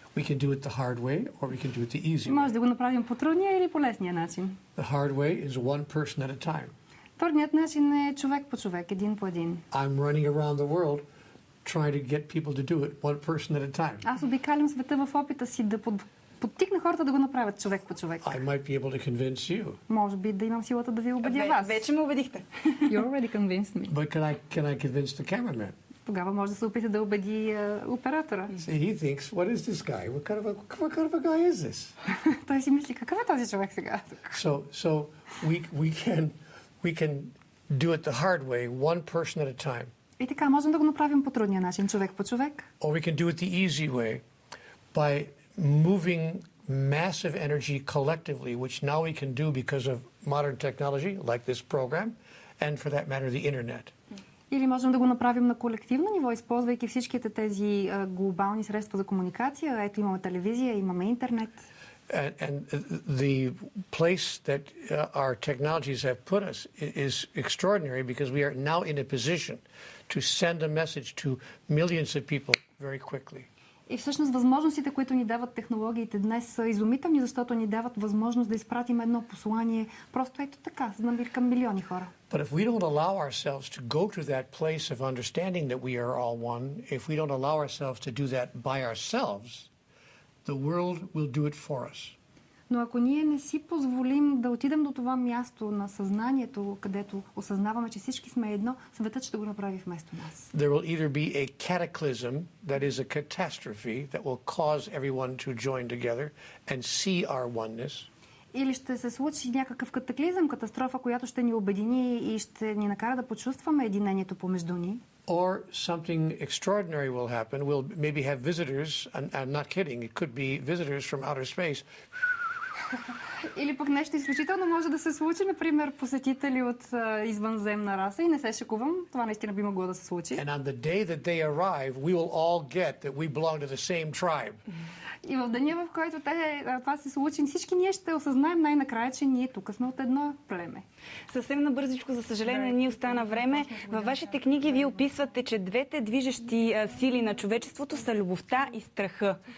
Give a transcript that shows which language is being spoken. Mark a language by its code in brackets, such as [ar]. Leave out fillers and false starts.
[en] We can do it the hard way or we can do it the easy way. [bg] Може да го направим по трудния или по лесния начин. [en] The hard way is one person at a time. [bg] Трудният начин е човек по човек, един по един. [en] I'm running around the world trying to get people to do it one person at a time. [bg] Аз обикалям света в опита си да подтикна хората да го направят човек по човек. [en] I might be able to convince you. [bg] Може би да имам силата да ви убедя вас. Вече ме убедихте. [en] You already convinced me. But can I convince the cameraman? [bg] Тогава може да се опита да убеди оператора. [en] See, he thinks, what is this guy? What kind of a guy is this? [bg] Той си мисли, какъв е този човек сега? [en] So we can do it the hard way, one person at a time. [bg] И така, можем да го направим по трудния начин, човек по човек. [en] Or we can do it the easy way by moving massive energy collectively, which now we can do because of modern technology, like this program, and for that matter, the internet. [bg] Или можем да го направим на колективно ниво, използвайки всичките тези глобални средства за комуникация. Ето имаме телевизия, имаме интернет. [en] And the place that our technologies have put us is extraordinary because we are now in a position to send a message to millions of people very quickly. [bg] И всъщност възможностите, които ни дават технологиите днес са изумителни, защото ни дават възможност да изпратим едно послание просто ето така, към милиони хора. [en] But if we don't allow ourselves to go to that place of understanding that we are all one, if we don't allow ourselves to do that by ourselves, the world will do it for us. [bg] Но ако ние не си позволим да отидем до това място на съзнанието, където осъзнаваме, че всички сме едно, светът ще го направи вместо нас. [en] There will either be a cataclysm that is a catastrophe that will cause everyone to join together and see our oneness. [bg] Или ще се случи някакъв катаклизъм, катастрофа, която ще ни обедини и ще ни накара да почувстваме единението помежду ни. [en] Or something extraordinary will happen. We'll maybe have visitors. I'm not kidding. It could be visitors from outer space. [bg] Или пък нещо изключително може да се случи, например, посетители от извънземна раса, и не се шекувам, това наистина би могло да се случи. [en] And on the day that they arrive, we will all get that we belong to the same tribe. [bg] И в деня, в който това се случи, всички ние ще осъзнаем най-накрая, че ние тук сме от едно племе. Съвсем набързичко, за съжаление, ни остана време. Във вашите книги вие описвате, че двете движещи сили на човечеството са любовта и страха.